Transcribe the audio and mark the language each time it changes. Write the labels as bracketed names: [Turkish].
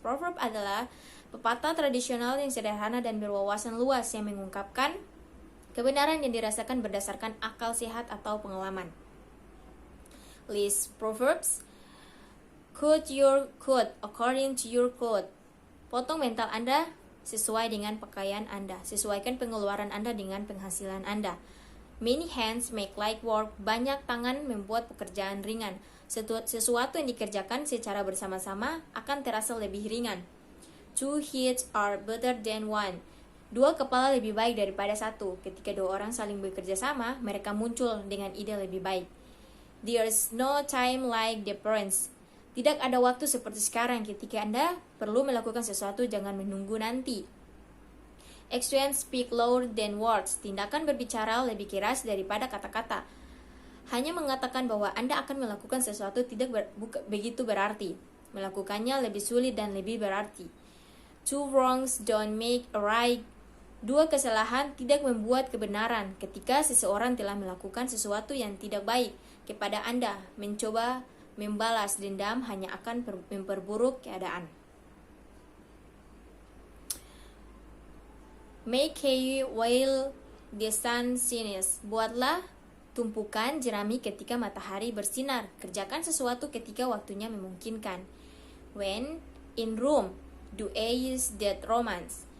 [Indonesian] Proverb adalah pepatah tradisional yang sederhana dan berwawasan luas yang mengungkapkan kebenaran yang dirasakan berdasarkan akal sehat atau pengalaman. [English] List proverbs. Cut your coat according to your cloth. [Indonesian] Potong mental Anda sesuai dengan pakaian Anda. Sesuaikan pengeluaran Anda dengan penghasilan Anda. [English] Many hands make light work. [Indonesian] Banyak tangan membuat pekerjaan ringan. Sesuatu yang dikerjakan secara bersama-sama akan terasa lebih ringan. [English] Two heads are better than one. [Indonesian] Dua kepala lebih baik daripada satu. Ketika dua orang saling bekerja sama, mereka muncul dengan ide lebih baik. [English] There's no time like the present. [Indonesian] Tidak ada waktu seperti sekarang. Ketika Anda perlu melakukan sesuatu, jangan menunggu nanti. [English] Actions speak louder than words. [Indonesian] Tindakan berbicara lebih keras daripada kata-kata. Hanya mengatakan bahwa Anda akan melakukan sesuatu tidak begitu berarti. Melakukannya lebih sulit dan lebih berarti. [English] Two wrongs don't make a right. [Indonesian] Dua kesalahan tidak membuat kebenaran. Ketika seseorang telah melakukan sesuatu yang tidak baik kepada Anda, mencoba membalas dendam hanya akan memperburuk keadaan. [English] Make hay while the sun shines. [Indonesian] Buatlah tumpukan jerami ketika matahari bersinar. Kerjakan sesuatu ketika waktunya memungkinkan. [English] When in Rome, do as that Romans.